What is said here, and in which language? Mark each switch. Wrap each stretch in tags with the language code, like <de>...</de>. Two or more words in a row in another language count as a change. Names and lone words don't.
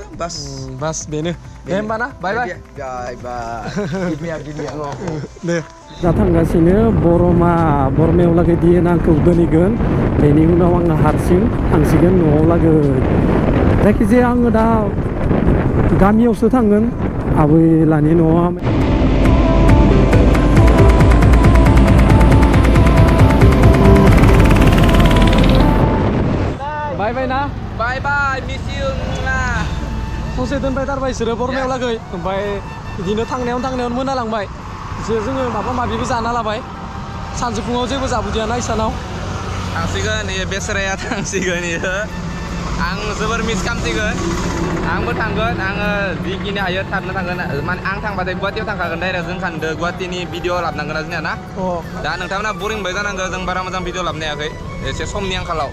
<brx>बास बेनो दे होमबा ना</brx> <en>bye bye</en> <brx>दे दा थांगासिनो बरमायाव लागै डिएन आंखौ दोनहैगोन बेनि उनाव आङो हारसिं थांसिगोन न'आव लागै जायखिजाया आङो दा गामियावसो थांगोन आबै लानि न'आव</brx> <en>bye bye</en> <brx>ना</brx> <en>bye bye, miss you lah.</en> <brx>ससे दोनबाय थारबाय बिसोरो बरमायाव लागै ओमफ्राय बिदिनो थांनायावनो मोनालांबाय जोङो माबा माबिबो जाना लाबाय सानजौफुङाव जेबो जाबोदियाना इसानाव थांसिगोन इयो बेसराया थांसिगोन इयो आं जोबोर मिस खालामसिगोन आंबो थांगोन आङो जिखिनि हायो थाबनो थांगोन माने आं थांबाथाय गुवाहाटीयाव थांखागोन डाइरेक्ट जों सानदों गुवाहाटीनि भिडिअ लाबोनांगोन ना जोंनिया ना दा नोंथांमोना बरिं बाय जानांगौ जों बारा मोजां भिडिअ लाबोनो हायाखै एसे समनि आंखालाव</brx>